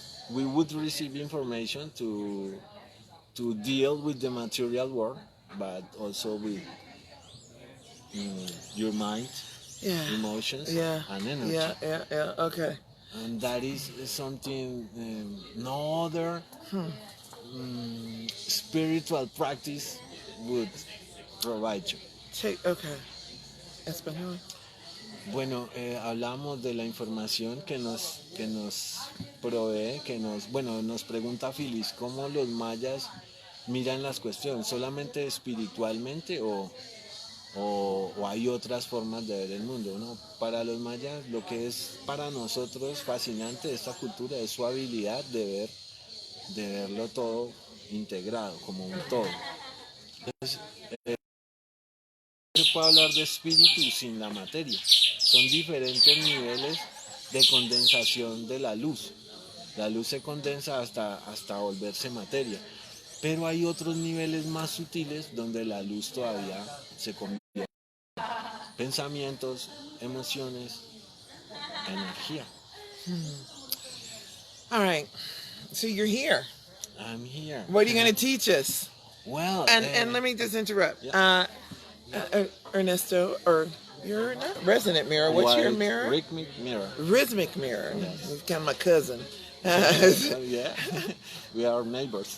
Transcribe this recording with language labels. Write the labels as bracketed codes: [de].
[en] We would receive information to deal with the material world, but also with your mind, Yeah. emotions, Yeah. and energy. Yeah, yeah, yeah. Okay. And that is something no other spiritual practice would provide you. Okay. Espejo. [es] Bueno, hablamos de la información que nos provee, bueno, nos pregunta Phyllis, ¿cómo los mayas miran las cuestiones? ¿Solamente espiritualmente o hay otras formas de ver el mundo, ¿no? Para los mayas, lo que es para nosotros fascinante de esta cultura es su habilidad de verlo todo integrado, como un todo. No se puede hablar de espíritu sin la materia. Son diferentes niveles de condensación de la luz. La luz se condensa hasta volverse materia. Pero hay otros niveles más sutiles donde la luz todavía se convierte en pensamientos, emociones, energía. [en] All right. So you're here. I'm here. What are you going to teach us? Well, And let me just interrupt. Yeah. Ernesto, or you're not resonant mirror. What's your mirror? Rhythmic mirror. Rhythmic mirror. Yes. It's kind of my cousin. Yeah, we are neighbors.